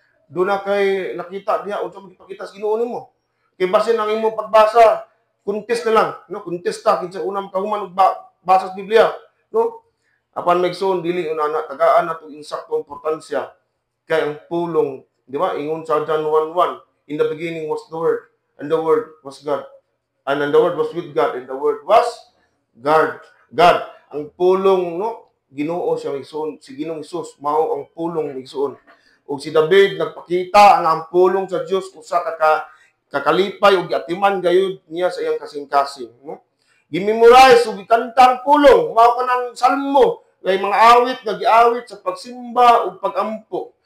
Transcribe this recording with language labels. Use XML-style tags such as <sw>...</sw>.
<ceb>Do na kay nakita diha unsa man gipakita sa Ginoo nimo. Kay basin ang imong pagbasa contest na lang, no? Contest ta kinsa unang kahuman og basa sa Biblia, no? Apan megson dili una tagaan nato insakto importansya kay ang pulong, di ba? Ingon sa</ceb> <en>John 1:1, in the beginning was the Word, and the Word was God. And the Word was with God, and the Word was God.</en> <ceb>God. Ang pulong, no? Ginoo siya migsuon, si Ginoong Hesus mao ang pulong migsuon. O si David nagpakita ang pulong sa Dios usa ka kakalipay ug atiman gayud niya sa iyang kasing-kasing, no? Gimemorize ug gikantang pulong mao kanang salmo kay mga awit nga giawit sa pagsimba ug pagampo.</ceb>